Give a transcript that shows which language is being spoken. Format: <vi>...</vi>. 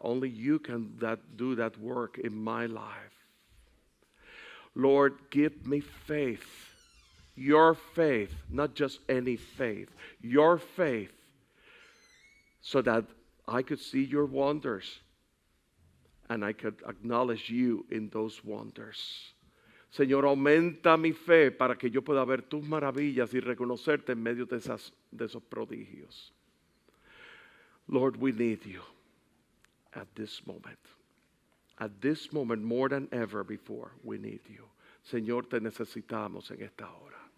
<en>Only you can do that work in my life. Lord, give me faith. Your faith, not just any faith. Your faith, so that I could see your wonders and I could acknowledge you in those wonders.</en> <es>Señor, aumenta mi fe para que yo pueda ver tus maravillas y reconocerte en medio de esos prodigios.</es> <en>Lord, we need you at this moment. At this moment, more than ever before, we need you.</en> <es>Señor, te necesitamos en esta hora.</es>